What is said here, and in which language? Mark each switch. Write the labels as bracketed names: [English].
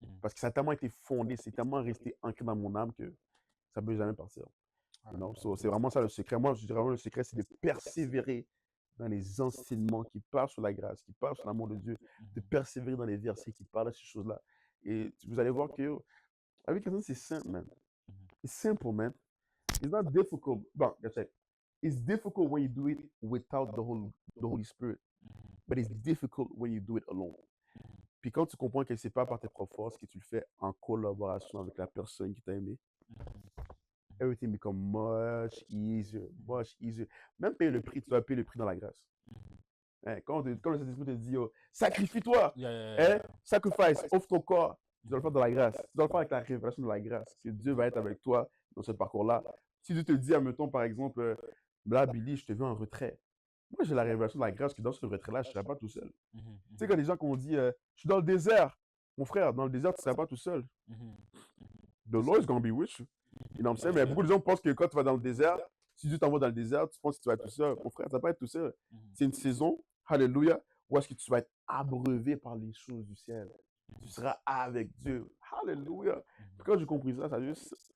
[French] Parce que ça a tellement été fondé, c'est tellement resté ancré dans mon âme que ça ne peut jamais partir. C'est vraiment ça le secret. Moi, je dirais vraiment le secret, c'est de persévérer dans les enseignements qui parlent sur la grâce, qui parlent sur l'amour de Dieu, de persévérer dans les versets qui parlent de ces choses-là. Et vous allez voir que avec quelqu'un, c'est simple, man. [English] It's simple, man. It's not difficult. Bon, that's it. It's difficult when you do it without the Holy Spirit. But it's difficult when you do it alone. [French] Puis quand tu comprends que c'est pas par tes propres forces, que tu le fais en collaboration avec la personne qui t'a aimé, [English] everything becomes much easier, much easier. [French] Même payer le prix, tu dois payer le prix dans la grâce. Hein, quand le Saint-Esprit te dit, oh, sacrifie-toi, hein, sacrifice, offre ton corps, tu dois le faire dans la grâce. Tu dois le faire avec la révélation de la grâce. Que Dieu va être avec toi dans ce parcours-là. Si Dieu te dit, admettons, par exemple, là, Billy, je te veux en retrait. Moi, j'ai la révélation de la grâce que dans ce retrait-là, je ne serai pas tout seul. Tu sais, quand les gens qui ont dit, je suis dans le désert, mon frère, dans le désert, tu ne seras pas tout seul. [English] The Lord is going to be with you. You know what I'm saying? [French] Mais beaucoup de gens pensent que quand tu vas dans le désert, si Dieu t'envoie dans le désert, tu penses que tu vas être tout seul. Mon frère, tu ne vas pas être tout seul. C'est une saison, hallelujah, où est-ce que tu vas être abreuvé par les choses du ciel. Tu seras avec Dieu. Hallelujah. Quand j'ai compris ça, ça juste...